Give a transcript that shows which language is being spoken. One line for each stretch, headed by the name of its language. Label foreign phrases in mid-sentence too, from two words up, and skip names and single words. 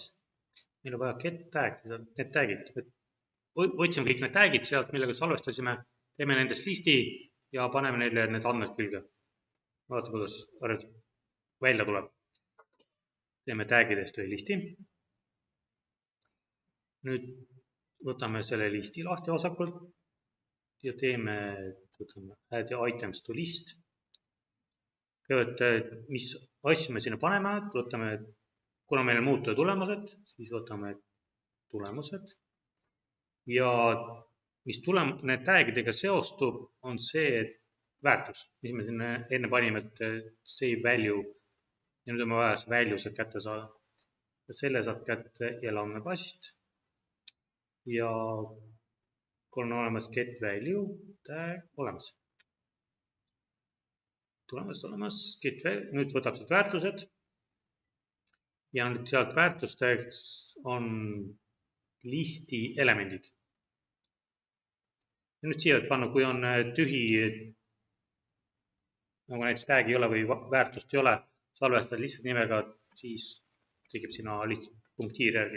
Estonian: Meil on vaja
English: get tag,
Estonian: need tagid. Võtsime kõik need tagid sealt, millega salvestasime, teeme nendest listi ja paneme neile need andmed külge. Vaata, kuidas välja tuleb. Teeme tagidest ühe listi. Nüüd võtame selle listi lahti vasakult ja võtame
English: add items to list.
Estonian: Kõigepealt, mis asju me sinna paneme, kuna meil on muutuja tulemused, siis võtame tulemused. Ja mis need tagidega seostub, on see väärtus, mis me sinna enne panime, et
English: save value.
Estonian: Ja nüüd on vaja see value sealt kätte saada. Ja selle saab kätte jälle andmebaasist. Ja kui on olemas
English: get value tag
Estonian: olemas. Tulemused olemas,
English: get value,
Estonian: nüüd võtab sealt väärtused. Ja nüüd sealt väärtusteks on listi elemendid. Ja nüüd siia panna, kui on tühi, nagu näiteks tag ei ole või väärtust ei ole, salvestada lihtsalt nimega, siis tekib sinna lihtsalt punktiir järgi.